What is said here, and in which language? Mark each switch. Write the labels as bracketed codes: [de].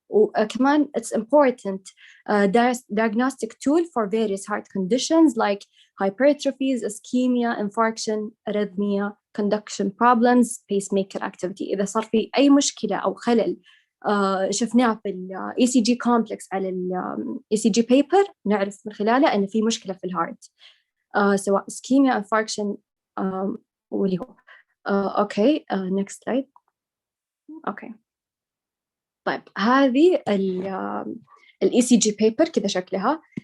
[ar] وكمان [en] it's important diagnostic tool for various heart conditions like hypertrophies, ischemia, infarction, arrhythmia, conduction problems, pacemaker activity. [ar] إذا صار في أي مشكلة أو خلل شفناه في ال ECG complex على ال ECG paper نعرف من خلاله أن في مشكلة في الهارت، سواء ischemia, infarction واللي هو. أوكي [en] next slide. [ar] أوكي طيب، هذه ال ECG paper كذا شكلها.